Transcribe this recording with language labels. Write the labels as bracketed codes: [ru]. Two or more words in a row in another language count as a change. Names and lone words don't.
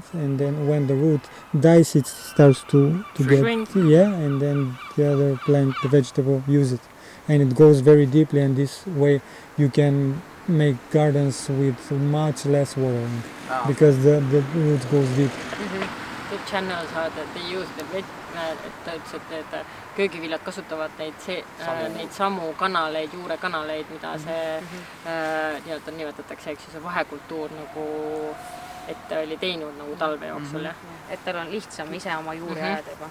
[en] And then when the root dies, it starts to Shrink. get and then the other plant, the vegetable, use it, and it goes very deeply. And this way, you can make gardens with much less watering because the roots goes deep. The channels are that they use the [et] ta ütles, et need köögiviljad kasutavad neid samu kanaleid, juurekanaleid, mida see nii-öelda nimetatakse, eks ju, see vahekultuur nagu, et ta oli teinud nagu talve jooksul, jah. Et tal on lihtsam ise oma juuri ajada juba.